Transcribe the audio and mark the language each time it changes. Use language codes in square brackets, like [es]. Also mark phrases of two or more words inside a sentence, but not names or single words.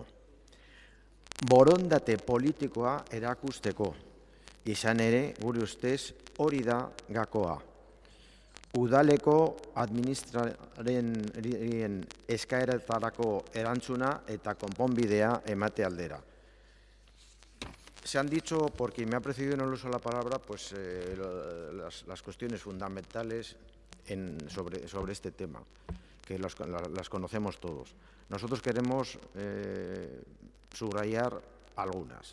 [eu] Borondate politikoa erakusteko, izan ere, gure ustez, hori da gakoa. Udaleko administrarien eskaeretarako erantzuna eta konponbidea emate aldera. [es] Se han dicho, porque me ha precedido en el uso de la palabra, pues las cuestiones fundamentales sobre este tema, que las conocemos todos. Nosotros queremos subrayar algunas.